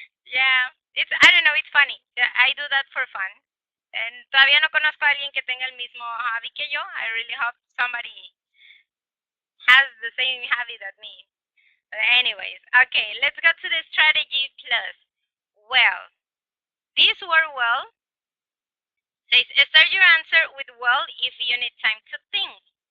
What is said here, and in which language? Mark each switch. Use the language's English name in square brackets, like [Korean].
[English] Yeah, I don't know, it's funny. Yeah, I do that for fun. [Spanish] And todavía no conozco a alguien que tenga el mismo hobby que yo. [English] I really hope somebody has the same hobby that me. But anyways, okay, let's go to the strategy plus. Well, this word well says start your answer with well if you need time to think.